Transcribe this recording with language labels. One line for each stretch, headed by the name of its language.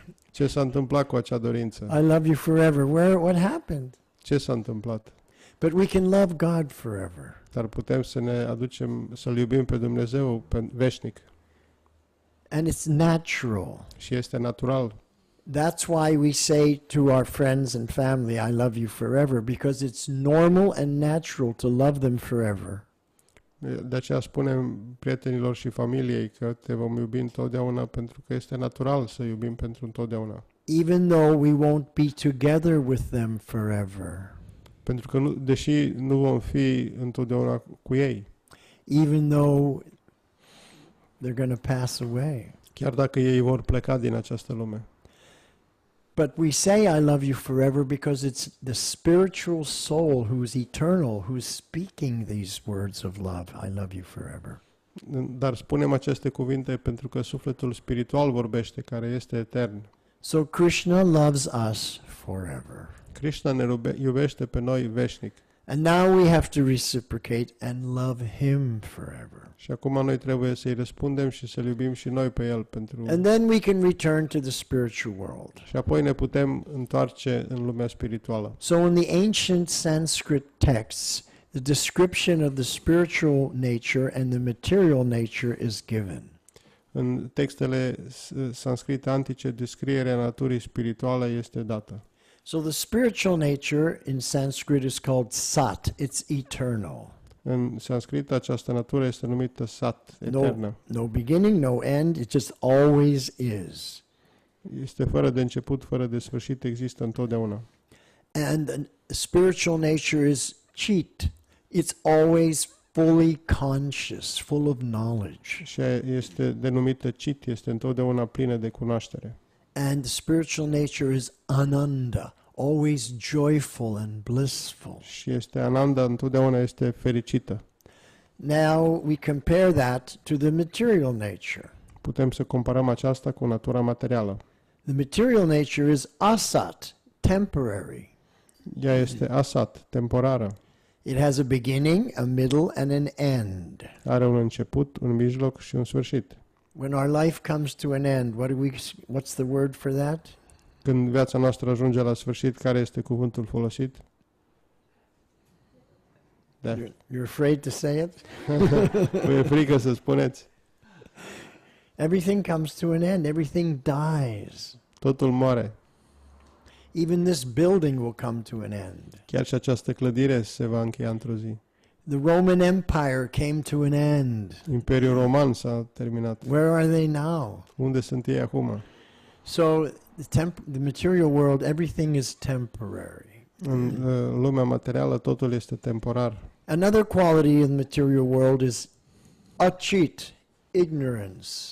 Romanian: Ce s-a întâmplat cu acea dorință?
English: I love you forever. What happened?
Romanian: Ce s-a întâmplat?
English: But we can love God forever.
Romanian: Dar putem să ne aducem, să-L iubim pe Dumnezeu veșnic.
English: And it's natural.
Romanian: Și este natural.
English: That's why we say to our friends and family, "I love you forever," because it's normal and natural to love them forever.
Romanian: De aceea spunem prietenilor și familiei că te vom iubi întotdeauna, pentru că este natural să iubim pentru întotdeauna.
English: Even though we won't be together with them forever.
Romanian: Pentru că deși nu vom fi întotdeauna cu ei,
English: Even though they're going to pass away.
Romanian: chiar dacă ei vor pleca din această lume.
English: But we say, "I love you forever," because it's the spiritual soul who's eternal, who's speaking these words of love. "I love you forever."
Romanian: Dar spunem aceste cuvinte pentru că sufletul spiritual vorbește, care este etern.
English: So Krishna loves us forever.
Romanian: Krishna ne iubește pe noi veșnic.
English: And now we have to reciprocate and love him forever.
Romanian: Și acum noi trebuie să-i răspundem și să-l iubim și noi pe el pentru...
English: And then we can return to the spiritual world.
Romanian: Și apoi ne putem întoarce în lumea spirituală.
English: So in the ancient Sanskrit texts, the description of the spiritual nature and the material nature is given.
Romanian: În textele sanscrite antice, descrierea naturii spirituale este dată.
English: So the spiritual nature in Sanskrit is called sat. It's eternal.
Romanian: În sanscrit această natură este numită sat, eternă.
English: No beginning, no end. It just always is.
Romanian: Este fără de început, fără de sfârșit, există întotdeauna.
English: And the spiritual nature is chit. It's always fully conscious, full of knowledge.
Romanian: Și este denumită chit, este întotdeauna plină de cunoaștere.
English: And the spiritual nature is ananda, always joyful and blissful.
Romanian: Și este ananda, întotdeauna este fericită.
English: Now we compare that to the material nature.
Romanian: Putem să comparăm aceasta cu natura materială.
English: The material nature is asat, temporary.
Romanian: Ea este asat, temporară.
English: It has a beginning, a middle, and an end.
Romanian: Are un început, un mijloc și un sfârșit.
English: When our life comes to an end, what's the word for that?
Romanian: Când viața noastră ajunge la sfârșit, care este cuvântul folosit?
English: Death. You're afraid to say it?
Romanian: Vă e frică să spuneți?
English: Everything comes to an end. Everything dies.
Romanian: Totul moare.
English: Even this building will come to an end.
Romanian: Chiar și această clădire se va încheia într-o zi.
English: The Roman Empire came to an end.
Romanian: Imperiul Roman s-a terminat.
English: Where are they now?
Romanian: Unde sunt ei acum?
English: So the material world, everything is temporary.
Romanian: În lumea materială totul este temporar.
English: Another quality in the material world is achit, ignorance.